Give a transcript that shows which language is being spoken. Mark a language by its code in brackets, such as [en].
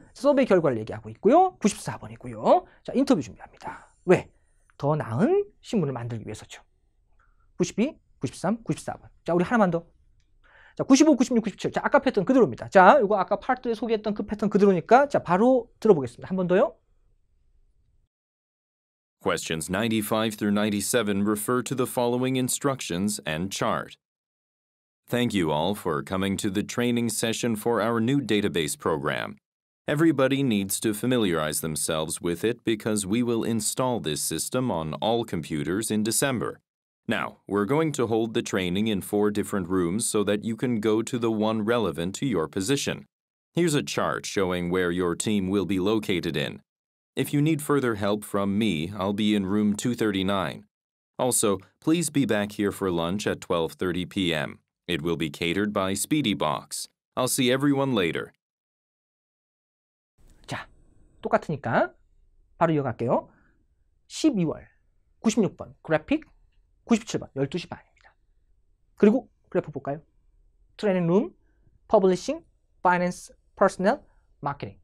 [ko] 서베이 결과를 얘기하고 있고요. 94번이고요. 자, 인터뷰 준비합니다. 왜? 더 나은 신문을 만들기 위해서죠. 92, 93, 94번. 자, 우리 하나만 더. 자, 95, 96, 97. 자, 아까 패턴 그대로입니다. 자, 이거 아까 파트에 소개했던 그 패턴 그대로니까 자, 바로 들어보겠습니다. 한 번 더요. [en] Questions 95 through 97 refer to the following instructions and chart. Thank you all for coming to the training session for our new database program. Everybody needs to familiarize themselves with it because we will install this system on all computers in December. Now, we're going to hold the training in 4 different rooms so that you can go to the one relevant to your position. Here's a chart showing where your team will be located in. If you need further help from me, I'll be in room 239. Also, please be back here for lunch at 12:30 p.m. It will be catered by SpeedyBox. I'll see everyone later. [ko] 자, 똑같으니까 바로 이어갈게요. 12월 96번 그래픽 97번 12시 반입니다. 그리고 그래프 볼까요? 트레이닝 룸, 퍼블리싱, 파이낸스, 퍼스널, 마케팅.